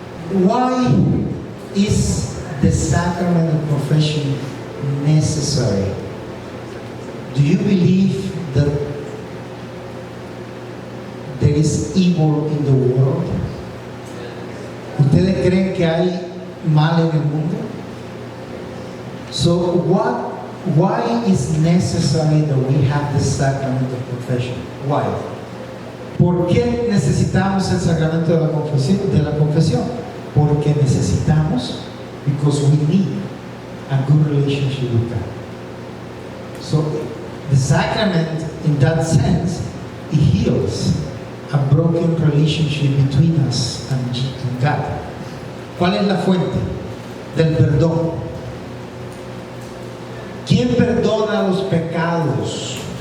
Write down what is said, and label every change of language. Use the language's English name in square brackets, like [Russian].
[English] Why is the sacrament of confession necessary? Do you believe that there is evil in the world? [Spanish] ¿Ustedes creen que hay mal en el mundo? [English] So why is necessary that we have the sacrament of confession? Why? [Spanish] ¿Por qué necesitamos el sacramento de la confesión? Porque necesitamos, [English] because we need a good relationship with God. So the sacrament, in that sense, it heals a broken relationship between us and God. [Spanish] ¿Cuál es la fuente del perdón? ¿Quién perdona los pecados?